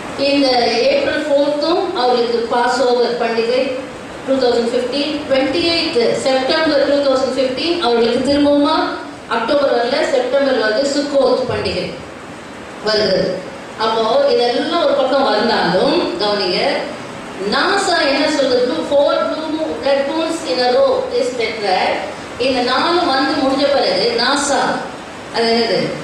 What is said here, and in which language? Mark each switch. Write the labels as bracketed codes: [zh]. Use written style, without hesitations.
[ta] இந்த April 4th அவருக்கு pass over பண்டிகை 2015. 28 செப்டம்பர் 2015 அவர்களுக்கு திரும்பவுமா அக்டோபர் வரல, செப்டம்பர் வந்து சுக்கோத் பண்டிகை வருகிறது. அப்போ இதெல்லாம் ஒரு பக்கம் வந்தாலும் கவனிங்க, நாசா என்ன சொல்றது? [en] 4 blood moons in a row is declared. [ta] இந்த 4 வந்து முடிஞ்ச பிறகு நாசா, அது என்னது?